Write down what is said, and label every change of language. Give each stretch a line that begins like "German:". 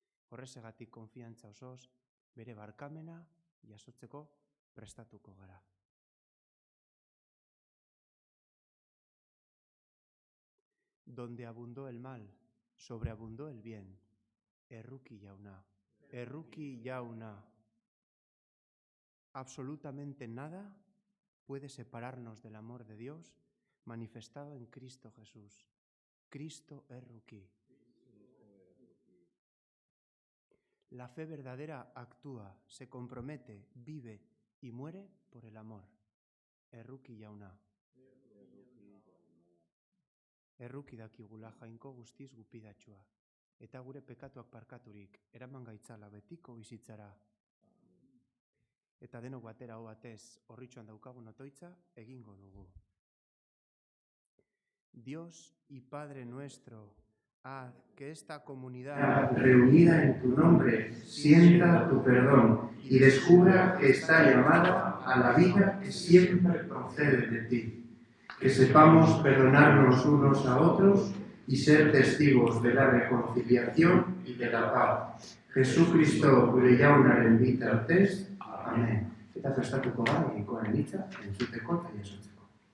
Basque: Horrezegatik konfiantza osoz, bere barkamena jasotzeko prestatuko gara.
Spanish: Donde abundó el mal, sobreabundó el bien.
Basque: Erruki jauna, erruki jauna.
Spanish: Absolutamente nada puede separarnos del amor de Dios manifestado en Cristo Jesús.
Basque: Cristo erruki.
Spanish: La fe verdadera actúa, se compromete, vive y muere por el amor.
Basque: Erruki jauna. Erruki dakigula Jainko guztiz gupidatxua, eta gure pekatuak parkaturik eraman gaitzala betiko bizitzara. Eta denok batera ho batez horritxoan daukagun otoitza egingo dugu.
Spanish: Dios y Padre nuestro, haz que esta comunidad reunida en tu nombre sienta tu perdón y descubra que está llamada a la vida que siempre procede de ti. Que sepamos perdonarnos unos a otros y ser testigos de la reconciliación y de la paz.
Basque: Jesucristo gure jaunaren bitartez. Amen. Eta prestatuko gara egikoaren hitza entzuteko eta jasotzeko.